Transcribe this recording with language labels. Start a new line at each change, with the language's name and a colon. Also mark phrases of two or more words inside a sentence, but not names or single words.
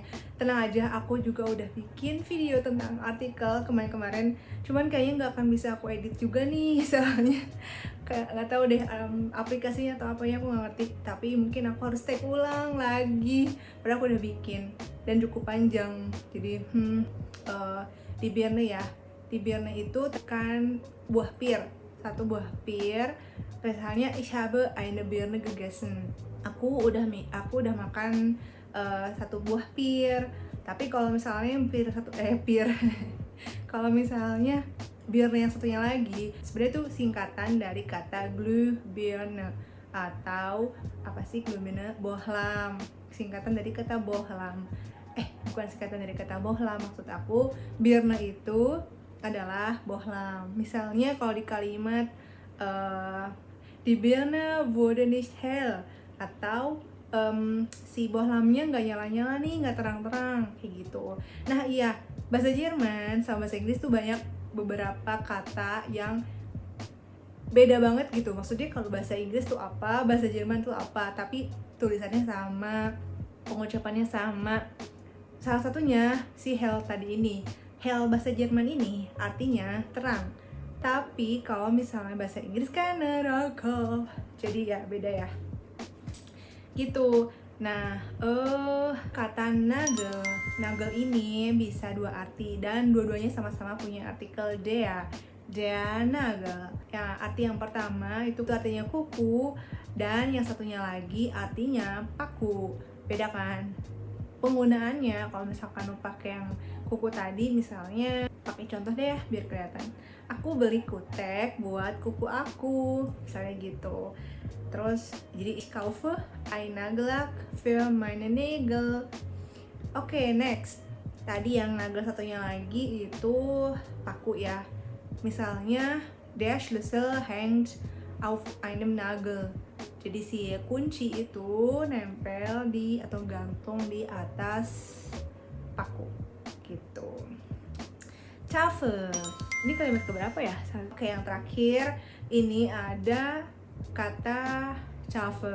Indonesian: Tenang aja, aku juga udah bikin video tentang artikel kemarin-kemarin, cuman kayaknya nggak akan bisa aku edit juga nih soalnya kayak nggak tahu deh aplikasinya atau apanya, aku nggak ngerti. Tapi mungkin aku harus take ulang lagi, padahal aku udah bikin dan cukup panjang. Jadi di Birne ya, di Birne itu tekan buah pir, satu buah pir.
German: Misalnya ich habe eine Birne gegessen,
Indonesian: aku udah makan satu buah pir. Tapi kalau misalnya pir kalau misalnya Birne yang satunya lagi, sebenarnya itu singkatan dari kata Glühbirne atau apa sih Glühbirne, bohlam, singkatan dari kata bohlam. Bukan singkatan dari kata bohlam, maksud aku Birne itu adalah bohlam. Misalnya kalau di kalimat
German: die Birne wurde nicht hell,
Indonesian: atau si bohlamnya nggak nyala-nyala nih, nggak terang-terang, kayak gitu. Nah iya, bahasa Jerman sama bahasa Inggris tuh banyak beberapa kata yang beda banget gitu. Maksudnya kalau bahasa Inggris tuh apa, bahasa Jerman tuh apa, tapi tulisannya sama, pengucapannya sama. Salah satunya si hell tadi ini. Hell bahasa Jerman ini artinya terang, tapi kalau misalnya bahasa Inggris kan neraka, jadi ya beda ya gitu. Nah, kata nagel ini bisa dua arti dan dua-duanya sama-sama punya artikel
German: der nagel.
Indonesian: Ya, arti yang pertama itu artinya kuku, dan yang satunya lagi artinya paku. Beda kan penggunaannya. Kalau misalkan lo pakai yang kuku tadi, misalnya pakai contoh deh biar kelihatan, aku beli kutek buat kuku aku, misalnya gitu. Terus jadi
German: ich kaufe ein Nagellack für meine Nägel.
Indonesian: Oke, next. Tadi yang nagel satunya lagi itu paku ya.
German: Misalnya der Schlüssel hängt auf einem Nagel.
Indonesian: Jadi si kunci itu nempel di atau gantung di atas paku gitu. Tafel. Ini kalimat keberapa ya? Oke, yang terakhir ini ada kata tafel.